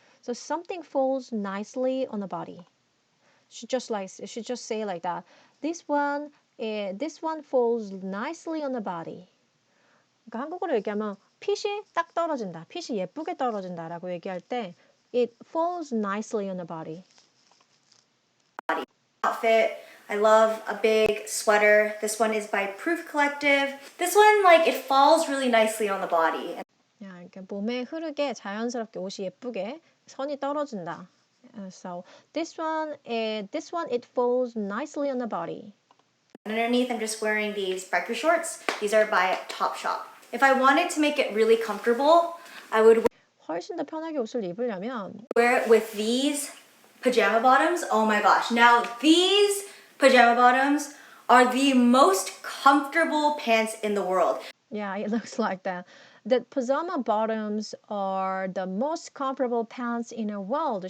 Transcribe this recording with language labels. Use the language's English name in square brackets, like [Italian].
[English] So something falls nicely on the body. She just say like that. This one falls nicely on the body. [Korean] 그러니까 한국어로 얘기하면 핏이 딱 떨어진다. 핏이 예쁘게 떨어진다라고 얘기할 때 [English] it falls nicely on the body. Outfit. I love a big sweater. This one is by Proof Collective. This one, like, it falls really nicely on the body. [Korean] 야, 그러니까 몸에 흐르게 자연스럽게 옷이 예쁘게 선이 떨어진다. [English] So this one it falls nicely on the body. And underneath, I'm just wearing these biker shorts. These are by Topshop. If I wanted to make it really comfortable, I would [Korean] 훨씬 더 편하게 옷을 입으려면 [English] wear it with these pajama bottoms. Oh my gosh. Now, these pajama bottoms are the most comfortable pants in the world. yeah, it looks like that. that pajama bottoms are the most comfortable pants in the world.